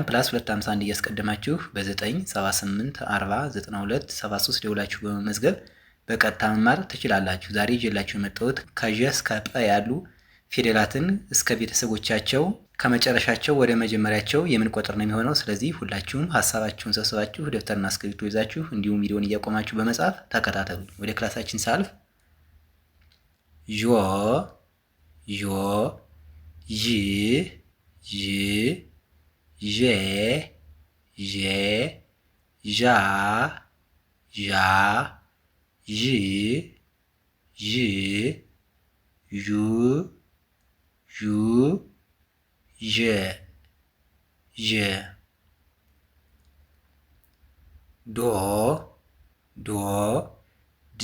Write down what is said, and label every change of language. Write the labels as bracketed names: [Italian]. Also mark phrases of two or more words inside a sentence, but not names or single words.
[Amharic] ፕላስ 251 እያስቀደማችሁ በ978 40 92 73 ደውላችሁ በመመዝገብ በቀጥታ መማር ትችላላችሁ። ዛሬ ይዤላችሁ የመጣሁት ከዠ እስከ ጰ ያሉ ፊደላትን እስከ ቤተሰቦቻቸው ከመጨረሻቸው ወደ መጀመሪያቸው የምንቆጥር ነው የሚሆነው። ስለዚህ ሁላችሁም ሀሳባችሁን ሰብስባችሁ ደብተርና እስክሪብቶ ይዛችሁ እንዲሁም ቪዲዮን እያቆማችሁ በመጻፍ ተከታተሉ። ወደ ክላሳችን ሳልፍ ዦ ዦ ዥ ዥ ዤ ዤ ዣ ዣ ዥ ዥ ዡ ዡ ዠ ዠ ዶ ዶ ድ